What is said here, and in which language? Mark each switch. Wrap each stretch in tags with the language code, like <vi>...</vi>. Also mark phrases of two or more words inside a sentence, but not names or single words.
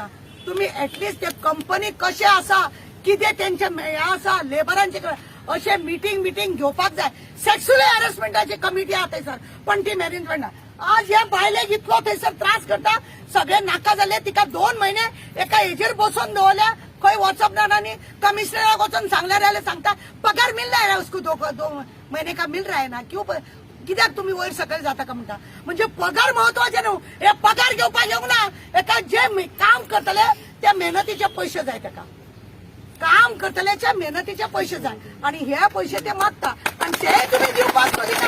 <kok>तुम्ही एटलिस्ट ते कंपनी कशें आसा, कितें तेंचे हे आसा लेबरांचे अशें मिटींग घेवपाक जाय.</kok> <en>sexual harassmentachi</en> <kok>कमिटी आहा थंयसर, पण ती मॅनेजमेंट ना. आज ह्या बायलेक इतलो थंयसर त्रास करता, सगळे नाका जाल्ले. तिका 2 महिने एका हेजेर बसोवन दवरल्या, खंय वचप ना. आनी कमिशनराक वचून सांगल्यार जाल्यार सांगता</kok> <hi>पगार मिल रहा है उसको 2 महीने का मिल रहा है ना.</hi> <kok>कित्याक तुम्ही वयर सकयल जाता का म्हणटा. म्हणजे पगार महत्वाचे न्हू, हे पगार घेवपाक येवंक ना. एका जे काम करतले त्या मेहनतीचे पैसे जाय. ताका काम करतल्याच्या मेहनतीचे पैसे जाय आणि हे पैसे ते मागता आणि ते तुम्ही दिवपाक सोदिना.</kok>